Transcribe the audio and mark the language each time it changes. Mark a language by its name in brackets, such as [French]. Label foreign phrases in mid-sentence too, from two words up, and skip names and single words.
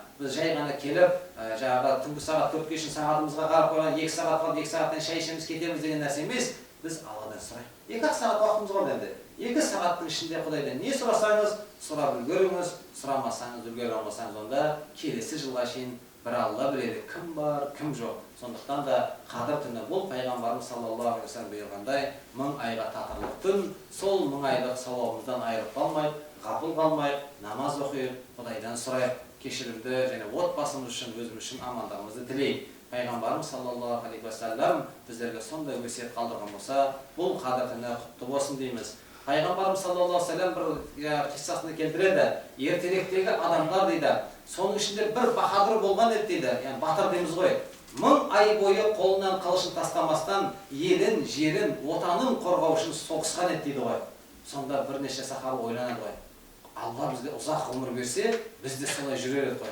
[Kazakh] Біз жай ғана келіп, жаңағы түнгі сағат 4-ге шейін сағатымызға қарап қойған, 2 сағат қалды, 2 сағаттан шай ішеміз кетеміз деген нәрсе емес. Біз Алладан сұрайық. 2 сағат уақытымыз бар енді. 2 сағаттың ішінде Құдайдан не сұрасаңыз, сұрап үлгеріңіз, сұрамасаңыз, үлгере алмасаңыз, онда келесі жылға шейін бір Алла біледі, кім бар, кім жоқ. Сондықтан да қадір түні бұл пайғамбарымыз [Arabic] صلى الله عليه وسلم [Kazakh] бұйырғандай 1000 айға татырлық түн. Сол 1000 айлық сауабымыздан айырылып қалмайық, ғафыл қалмайық, намаз оқиық, Құдайдан сұрайық, кешірімді және отбасымыз үшін, өзіміз үшін амандығымызды тілейік. Пайғамбарымыз [Arabic] صلى الله عليه وسلم [Kazakh] біздерге сондай өсиет қалдырған болса, бұл қадір түні құтты болсын дейміз. Пайғамбарымыз [Arabic] صلى الله عليه وسلم [Kazakh] бір қиссасында келтіреді. Ертеректегі адамдар дейді, соның ішінде бір баһадүр болған еді дейді, яғни батыр дейміз ғой. 1000 ай бойы қолынан қылышын тастамастан елін, жерін, отанын қорғау үшін соғысқан еді дейді ғой. Сонда бірнеше сахаба ойланады ғой. Алла бізге ұзақ ғұмыр берсе, біз де солай жүрер еді ғой.